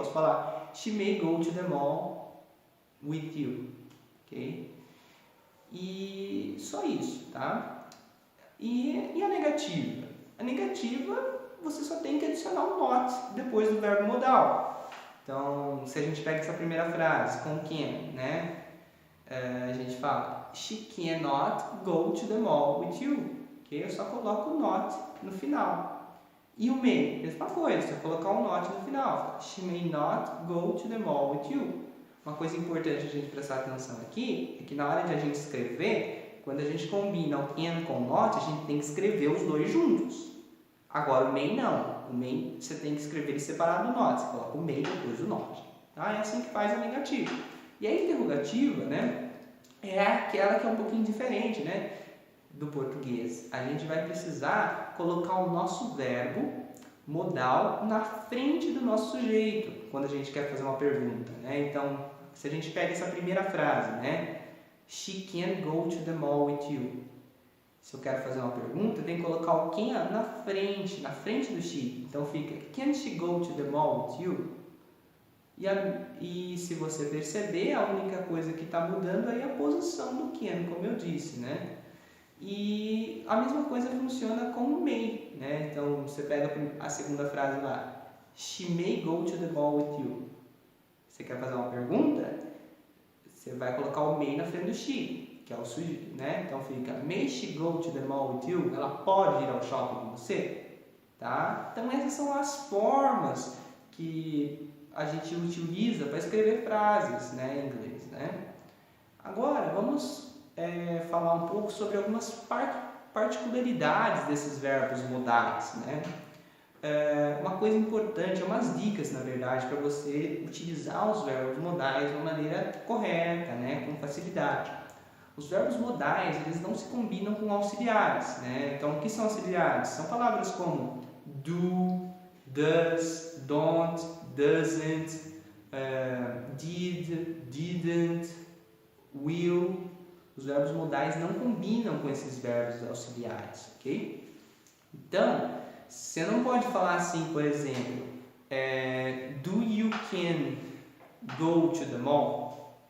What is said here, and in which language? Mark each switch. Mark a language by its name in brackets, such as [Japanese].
[Portuguese] Eu posso falar, [English] she may go to the mall with you, ok? [Portuguese] E só isso, tá? E a negativa? A negativa, você só tem que adicionar um not depois do verbo modal. Então, se a gente pega essa primeira frase com can, né? A gente fala, [English] she cannot go to the mall with you. Okay? [Portuguese] Eu só coloco o not no final. E o may, mesma coisa, só colocar o not no final. [English] She may not go to the mall with you. [Portuguese] Uma coisa importante a gente prestar atenção aqui é que na hora de a gente escrever, quando a gente combina o can com o not, a gente tem que escrever os dois juntos. Agora o may não. O may você tem que escrever ele separado do not. Você coloca o may depois do not. Tá? É assim que faz a negativa. E a interrogativa, né, é aquela que é um pouquinho diferente, né, do português. A gente vai precisar colocar o nosso verbo modal na frente do nosso sujeito quando a gente quer fazer uma pergunta, né? Então, se a gente pega essa primeira frase, né? [English] She can go to the mall with you. [Portuguese] Se eu quero fazer uma pergunta, eu tenho que colocar o can na frente do she. Então fica, [English] can she go to the mall with you? [Portuguese] E se você perceber, a única coisa que está mudando aí é a posição do can, como eu disse, né? E a mesma coisa funciona com o may, né? Então você pega a segunda frase lá, [English] she may go to the mall with you. [Portuguese] Você quer fazer uma pergunta? Você vai colocar o may na frente do she, que é o sujeito, né? Então fica, [English] may she go to the mall with you? [Portuguese] Ela pode ir ao shopping com você? Tá? Então essas são as formas que a gente utiliza para escrever frases, né, em inglês, né? Agora vamos falar um pouco sobre algumas particularidades desses verbos modais, né? Uma coisa importante, umas dicas, na verdade, para você utilizar os verbos modais de uma maneira correta, né? Com facilidade. Os verbos modais, eles não se combinam com auxiliares, né? Então, o que são auxiliares? São palavras como do, does, don't, doesn't, did, didn't, will. Os verbos modais não combinam com esses verbos auxiliares, ok? Então, você não pode falar assim, por exemplo, [English] do you can go to the mall?